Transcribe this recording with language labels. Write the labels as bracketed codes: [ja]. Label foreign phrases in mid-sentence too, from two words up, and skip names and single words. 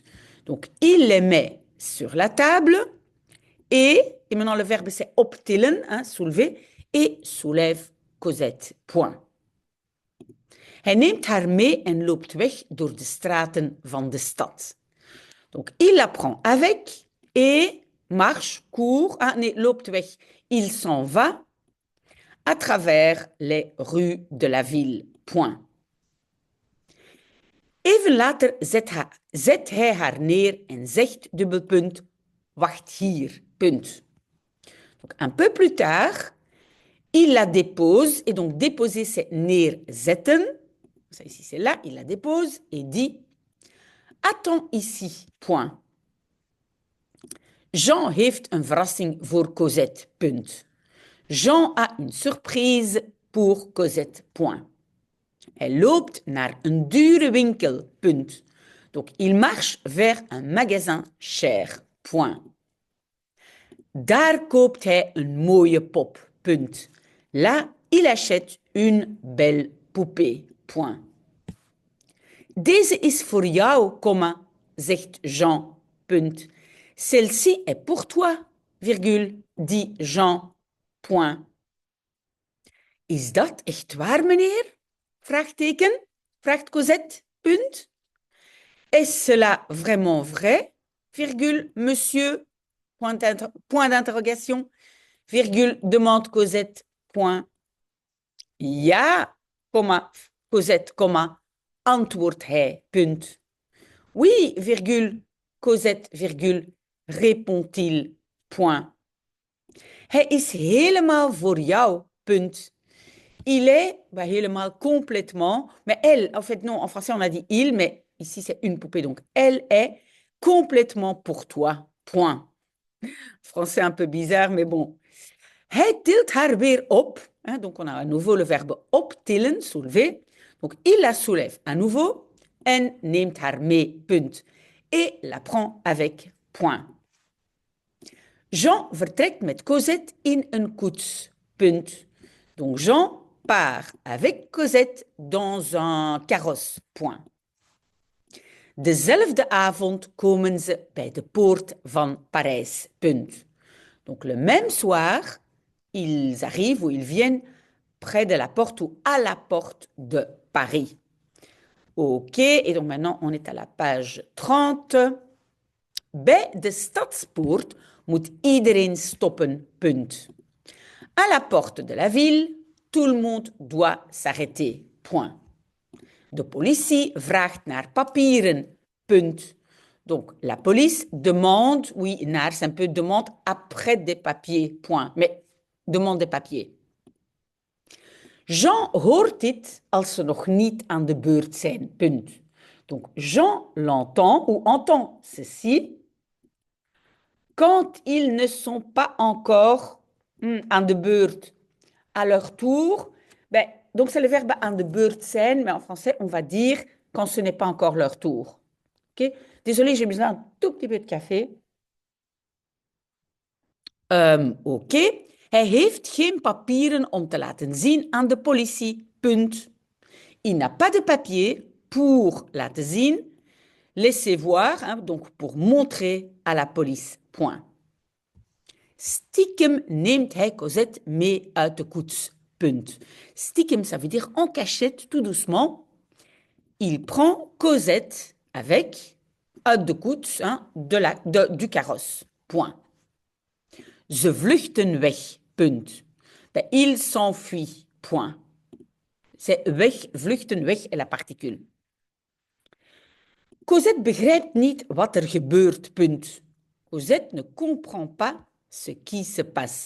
[fr] Donc, il les met sur la table et maintenant le verbe c'est optillen, hein, soulever, et soulève Cosette. Point. [nl] Hij neemt haar mee en loopt weg door de straten van de stad. [fr] Donc, il la prend avec et marche, court, [nl] loopt weg, [fr] il s'en va à travers les rues de la ville. Point. [nl] Even later zet hij haar neer en zegt, dubbelpunt, wacht hier, punt. [fr] Donc, un peu plus tard, il la dépose, et donc déposer c'est neerzetten. Ça ici c'est là, il la dépose et dit, attends ici, point. [nl] Jean heeft een verrassing voor Cosette, punt. [fr] Jean a une surprise pour Cosette, point. [nl] Hij loopt naar een dure winkel, punt. [fr] Donc, il marche vers un magasin cher, point. [nl] Daar koopt hij een mooie pop, punt. [fr] Là, il achète une belle poupée, point. [nl] Deze is voor jou, zegt Jean, punt. [fr] Celle-ci est pour toi, virgule, dit Jean, point. [nl] Is dat echt waar, meneer? Vraagteken, vraagt Cosette, punt. [fr] Est-ce cela vraiment vrai, virgule, monsieur, point d'interrogation, virgule, demande Cosette, point. [nl] Ja, Cosette, antwoordt hij, punt. [fr] Oui, virgule, Cosette, virgule, répond-il, point. [nl] Hij is helemaal voor jou, punt. [fr] Il est, helemaal, complètement, mais elle, en fait, non, en français, on a dit il, mais ici, c'est une poupée, donc elle est complètement pour toi, point. Français un peu bizarre, mais bon. [nl] Hij tilt haar weer op, [fr] hein, donc on a à nouveau le verbe optillen, soulever, donc il la soulève à nouveau, [nl] en neemt haar mee, punt, [fr] et la prend avec, point. [nl] Jean vertrekt met Cosette in een koets, punt. [fr] Donc Jean part avec Cosette dans un carrosse, point. [nl] Dezelfde avond komen ze bij de poort van Parijs, punt. [fr] Donc le même soir, ils arrivent ou ils viennent près de la porte ou à la porte de Paris. Ok, et donc maintenant on est à la page 30. [nl] Bij de stadspoort moet iedereen stoppen, punt. [fr] À la porte de la ville, tout le monde doit s'arrêter, point. [nl] De politie vraagt naar papieren, punt. [fr] Donc, la police demande, oui, naar, c'est un peu demande après des papiers, point. Mais demande de papier. [nl] Jean hoort dit als ze nog niet aan de beurt zijn. Punt. [fr] Donc, Jean l'entend ou entend ceci quand ils ne sont pas encore [nl] aan de beurt [fr] à leur tour. Ben, donc, c'est le verbe [nl] aan de beurt zijn, [fr] mais en français, on va dire quand ce n'est pas encore leur tour. Okay? Désolée, j'ai besoin d'un tout petit peu de café. [nl] Oké. Hij heeft geen papieren om te laten zien aan de politie. Punt. [fr] Il n'a pas de papier pour [nl] laten zien, [fr] laisser voir, hein, donc pour montrer à la police. Point. [nl] Stiekem neemt hij Cosette mee uit de koets. Punt. Stiekem, [fr] ça veut dire en cachette, tout doucement. Il prend Cosette avec [nl] uit de koets, [fr] hein, du carrosse. Point. [nl] Ze vluchten weg. Punt. [fr] Ben, il s'enfuit. Point. C'est [nl] weg, vluchten, weg [fr] est la particule. [nl] Cosette begrijpt niet wat er gebeurt. Punt. [fr] Cosette ne comprend pas ce qui se passe.